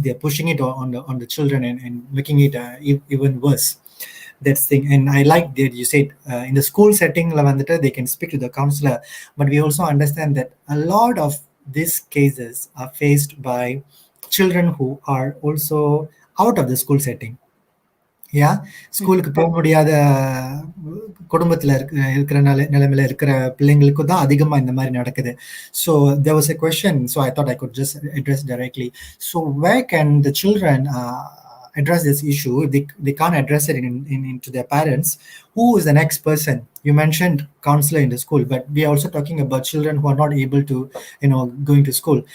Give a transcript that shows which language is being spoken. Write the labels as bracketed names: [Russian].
[English] They're pushing it on the children and making it even worse. That's thing. And I like that you said in the school setting, Lavandita, they can speak to the counselor, but we also understand that a lot of these cases are faced by children who are also out of the school setting. [Tamil] ஸ்கூலுக்கு போக முடியாத குடும்பத்துல இருக்கிற நிலைமையில இருக்கிற பிள்ளைங்களுக்கு தான் அதிகமா இந்த மாதிரி நடக்குது. [English] So there was a question, so I thought I could just address directly. So where can the children address this issue if they can't address it into their parents? Who is the next person? You mentioned counselor in the school, but we are also talking about children who are not able to going to school.